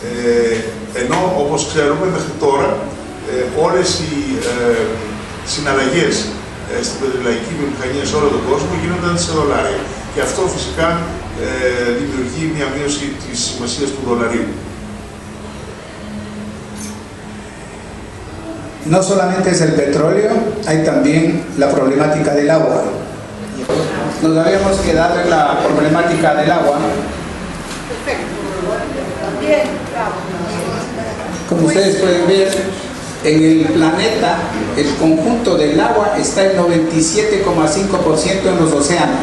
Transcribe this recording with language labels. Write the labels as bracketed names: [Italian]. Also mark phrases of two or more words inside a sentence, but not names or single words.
[Greek] Ενώ, όπως ξέρουμε, μέχρι τώρα όλες οι συναλλαγές στην πετρελαϊκή βιομηχανία σε όλο τον κόσμο γίνονταν σε δολάρια. Και αυτό φυσικά δημιουργεί μια μείωση της σημασίας του δολαρίου. [Spanish] No solamente es el petróleo, hay también la problemática del agua. Nos habíamos quedado en la problemática del agua. Como ustedes pueden ver, en el planeta, el conjunto del agua está el 97,5% en los océanos.